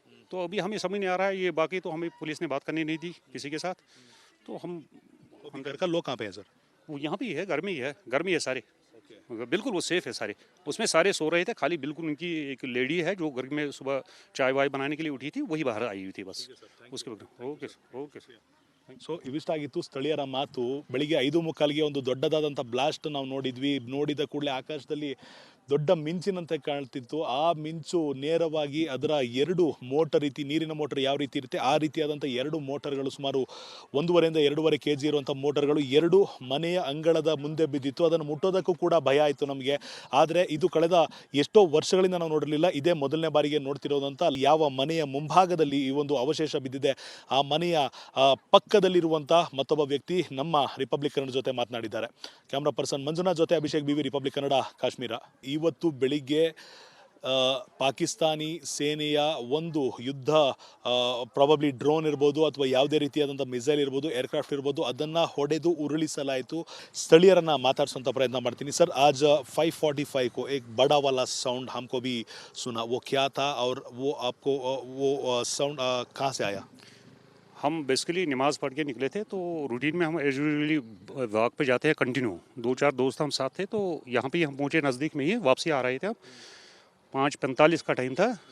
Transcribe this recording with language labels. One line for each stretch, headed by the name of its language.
Hindi: तो अभी हमें समझ नहीं आ रहा है ये, बाकी तो हमें पुलिस ने बात करनी नहीं दी किसी के साथ, तो हम घर का लोग कहाँ पे है सर। वो यहाँ पे ही है, घर में ही है, घर में ही है सारे, बिल्कुल वो सेफ है सारे। उसमें सारे सो रहे थे, खाली बिल्कुल उनकी एक लेडी है जो घर में सुबह चाय वाय बनाने के लिए उठी थी, वही बाहर आई हुई थी बस। उसके बाद ओके ओके।
Kannada: ಸೊ ಇವಿಷ್ಟಾಗಿತ್ತು ಸ್ಥಳೀಯರ ಮಾತು. ಬೆಳಿಗ್ಗೆ 5:45ಗೆ ಒಂದು ದೊಡ್ಡದಾದಂಥ ಬ್ಲಾಸ್ಟ್ ನಾವು ನೋಡಿದ್ವಿ. ನೋಡಿದ ಕೂಡಲೇ ಆಕಾಶದಲ್ಲಿ ದೊಡ್ಡ ಮಿಂಚಿನಂತೆ ಕಾಣ್ತಿತ್ತು. ಆ ಮಿಂಚು ನೇರವಾಗಿ ಅದರ 2 ಮೋಟರ್ ರೀತಿ, ನೀರಿನ ಮೋಟರ್ ಯಾವ ರೀತಿ ಇರುತ್ತೆ ಆ ರೀತಿಯಾದಂಥ 2 ಮೋಟರ್ಗಳು, ಸುಮಾರು 1.5 2.5 kg ಇರುವಂಥ ಮೋಟರ್ಗಳು 2 ಮನೆಯ ಅಂಗಳದ ಮುಂದೆ ಬಿದ್ದಿತ್ತು. ಅದನ್ನು ಮುಟ್ಟೋದಕ್ಕೂ ಕೂಡ ಭಯ ಆಯಿತು ನಮಗೆ. ಆದರೆ ಇದು ಕಳೆದ ಎಷ್ಟೋ ವರ್ಷಗಳಿಂದ ನಾವು ನೋಡಿರಲಿಲ್ಲ, ಇದೇ ಮೊದಲನೇ ಬಾರಿಗೆ ನೋಡ್ತಿರೋದಂತ. ಯಾವ ಮನೆಯ ಮುಂಭಾಗದಲ್ಲಿ ಈ ಒಂದು ಅವಶೇಷ ಬಿದ್ದಿದೆ, ಆ ಮನೆಯ ಪಕ್ಕದಲ್ಲಿರುವಂಥ ಮತ್ತೊಬ್ಬ ವ್ಯಕ್ತಿ ನಮ್ಮ ರಿಪಬ್ಲಿಕ್ ಕನ್ನಡ ಜೊತೆ ಮಾತನಾಡಿದ್ದಾರೆ. ಕ್ಯಾಮ್ರಾ ಪರ್ಸನ್ ಮಂಜುನಾಥ್ ಜೊತೆ ಅಭಿಷೇಕ್ BV, ರಿಪಬ್ಲಿಕ್ ಕನ್ನಡ, ಕಾಶ್ಮೀರ. ಇವತ್ತು ಬೆಳಿಗ್ಗೆ ಪಾಕಿಸ್ತಾನಿ ಸೇನೆಯ ಒಂದು ಯುದ್ಧ, ಪ್ರಾಬಬ್ಲಿ ಡ್ರೋನ್ ಇರ್ಬೋದು ಅಥವಾ ಯಾವುದೇ ರೀತಿಯಾದಂಥ ಮಿಸೈಲ್ ಇರ್ಬೋದು, ಏರ್ಕ್ರಾಫ್ಟ್ ಇರ್ಬೋದು, ಅದನ್ನು ಹೊಡೆದು ಉರುಳಿಸಲಾಯಿತು. ಸ್ಥಳೀಯರನ್ನು ಮಾತಾಡಿಸುವಂಥ ಪ್ರಯತ್ನ ಮಾಡ್ತೀನಿ.
Hindi: ಸರ್, आज 5:45 को एक बड़ा वाला साउंड हमको भी सुना, वो क्या था और वो आपको वो साउंड कहाँ से आया। हम बेसिकली नमाज़ पढ़ के निकले थे, तो रूटीन में हम यूजुअली वॉक पे जाते हैं कंटिन्यू, 2-4 दोस्त हम साथ थे, तो यहाँ पे हम पहुँचे, नज़दीक में ही वापसी आ रहे थे हम, 5:45 का टाइम था।